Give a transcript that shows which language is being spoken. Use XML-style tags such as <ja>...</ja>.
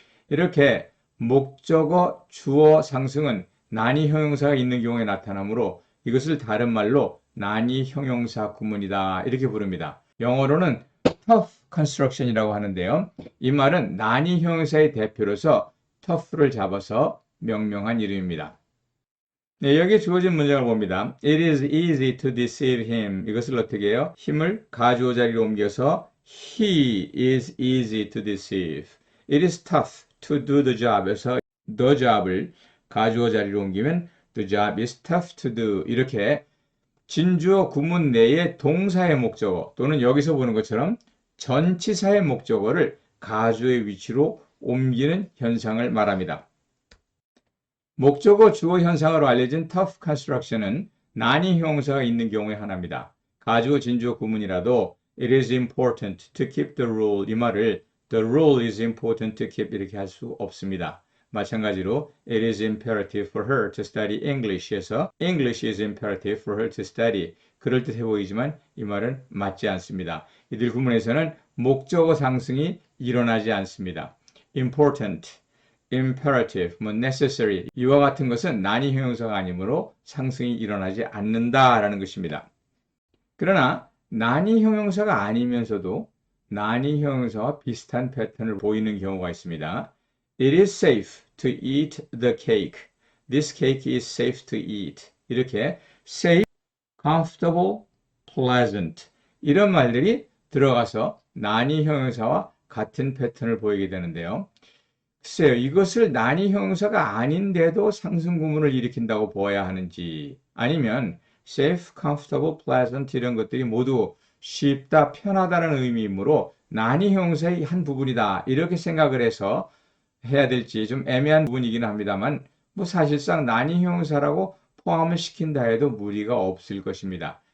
<ko>이렇게 목적어, 주어 상승은 난이 형용사가 있는 경우에 나타나므로 이것을 다른 말로 난이 형용사 구문이다 이렇게 부릅니다. 영어로는 tough construction이라고 하는데요. 이 말은 난이 형용사의 대표로서 tough를 잡아서 명명한 이름입니다. 네, 여기에 주어진 문장을 봅니다.</ko> <en>It is easy to deceive him.</en> <ko>이것을 어떻게 해요? 힘을 가주어 자리로 옮겨서</ko> <en>He is easy to deceive. It is tough to do the job</en> <ko>에서</ko> <en>the job</en> <ko>을 가주어 자리로 옮기면</ko> <en>the job is tough to do.</en> <ko>이렇게 진주어 구문 내의 동사의 목적어 또는 여기서 보는 것처럼 전치사의 목적어를 가주의 위치로 옮기는 현상을 말합니다. 목적어 주어 현상으로 알려진 tough construction은 난이 형용사가 있는 경우에 하나입니다. 가주어 진주어 구문이라도</ko> <en>it is important to keep the rule</en> <ko>이 말을</ko> <en>the rule is important to keep</en> <ko>이렇게 할 수 없습니다. 마찬가지로</ko> <en>it is imperative for her to study English</en> <ko>에서</ko> <en>English is imperative for her to study</en> <ko>그럴듯해 보이지만 이 말은 맞지 않습니다. 이들 구문에서는 목적어 상승이 일어나지 않습니다. important, imperative, necessary 이와 같은 것은 난이 형용사가 아니므로 상승이 일어나지 않는다라는 것입니다. 그러나 난이 형용사가 아니면서도 난이 형용사와 비슷한 패턴을 보이는 경우가 있습니다.</ko> <en>It is safe to eat the cake. This cake is safe to eat.</en> <ko>이렇게 safe, comfortable, pleasant 이런 말들이 들어가서 난이 형용사와 같은 패턴을 보이게 되는데요. 글쎄요, 이것을 난이 형용사가 아닌데도 상승 구문을 일으킨다고 보아야 하는지 아니면 safe, comfortable, pleasant 이런 것들이 모두 쉽다, 편하다는 의미이므로 난이 형용사의 한 부분이다 이렇게 생각을 해서 해야 될지 좀 애매한 부분이기는 합니다만 사실상 난이 형용사라고 포함을 시킨다 해도 무리가 없을 것입니다.</ko>